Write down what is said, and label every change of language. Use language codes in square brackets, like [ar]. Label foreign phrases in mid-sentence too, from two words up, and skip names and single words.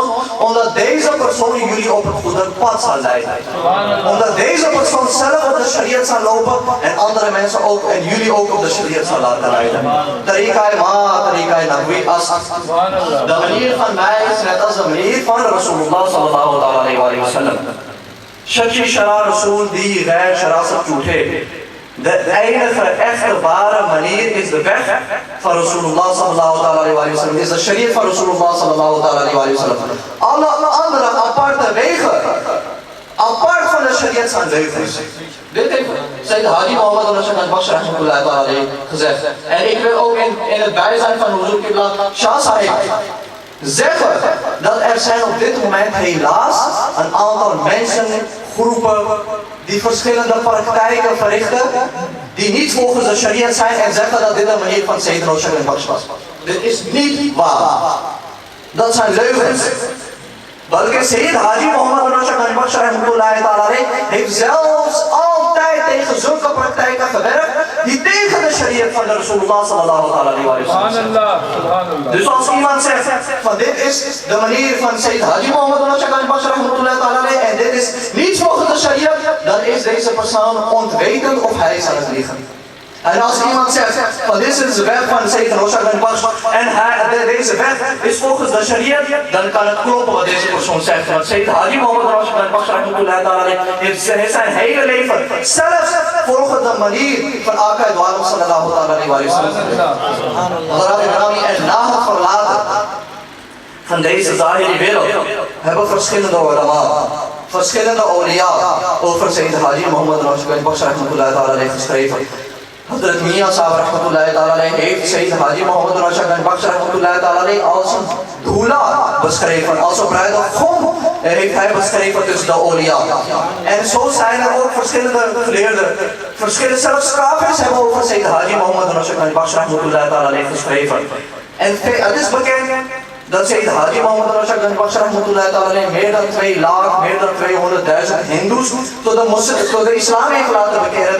[nl] Omdat deze persoon jullie op het goede pad zal leiden. Omdat deze persoon zelf op de shariat zal lopen en andere mensen ook en jullie ook op de shariat zal laten leiden. [fa] طریقه‌ی ما، طریقه‌ی نبوی است. [nl] De manier van mij is net als de manier van Rasulullah [ar] صلى الله عليه وسلم. [pa] سچی شرع رسول دی غیر شرع سے جھوٹے. [nl] De enige echte ware manier is de weg van Rasulullah [ar] صلى الله عليه وسلم. [nl] Is de shariat van Rasulullah [ar] صلى الله عليه وسلم. [nl] Alle andere aparte wegen, apart van de shariat zijn leugens. Dit heeft Sayyid Haji Mohammed Rashid al-Baksh [ar] رحمة الله تعالى عليه [nl] gezegd. En ik wil ook in het bijzijn van Huzur Qibla Shah Sahib zeggen dat er zijn op dit moment helaas een aantal mensen, groepen die verschillende praktijken verrichten die niet volgens de sharia zijn en zeggen dat dit een manier van Sayyid Rashid al-Baksh was. Dit is niet waar. Dat zijn leugens. Balke Sayyid Haji Mohammed Rashid al-Baksh [ar] رحمة الله تعالى عليه [nl] heeft zelfs altijd tegen zulke praktijken gewerkt die tegen de sharia van de Rasulullah [ar] صلى الله عليه وسلم. [nl] Dus als iemand zegt van dit is de manier van Sayyid Haji Mohammed Rashid al-Baksh [ar] رحمة الله تعالى عليه [nl] en dit is niet volgens de sharia, dan is deze persoon ontwetend of hij is aan het liegen. En als iemand zegt van dit is de weg van Sayyid Rashid al-Baksh en deze weg is volgens de sharia, dan kan het kloppen wat deze persoon zegt. Want Sayyid Haji Mohammed Rashid al-Baksh [ar] رحمة الله تعالى عليه [nl] heeft zijn hele leven zelfs volgens de manier van Aqaid Wa'alam [ar] صلى الله عليه وسلم. [nl] En na het verlaten van deze zahiri wereld hebben verschillende ulama, verschillende awliya over Sayyid Haji Mohammed Rashid al-Baksh [ar] رحمة الله تعالى عليه [nl] geschreven. Hazrat Mian Sahib [ar] رحمة الله تعالى عليه [nl] heeft Sayyid Haji Mohammed Rashid al-Baksh [ar] رحمة الله تعالى عليه [nl] als een doula beschreven, als een bruidegom heeft hij beschreven tussen de awliya. En zo zijn er ook verschillende geleerden, verschillende zelfs kafirs hebben over Sayyid Haji Mohammed Rashid al-Baksh [ar] رحمة الله تعالى عليه [nl] geschreven. En het is bekend dat Sayyid Haji Mohammed Rashid al-Baksh [ar] رحمة الله تعالى عليه [nl] meer dan 2 lakh, meer dan 200.000 hindoes tot de islam heeft laten bekeren.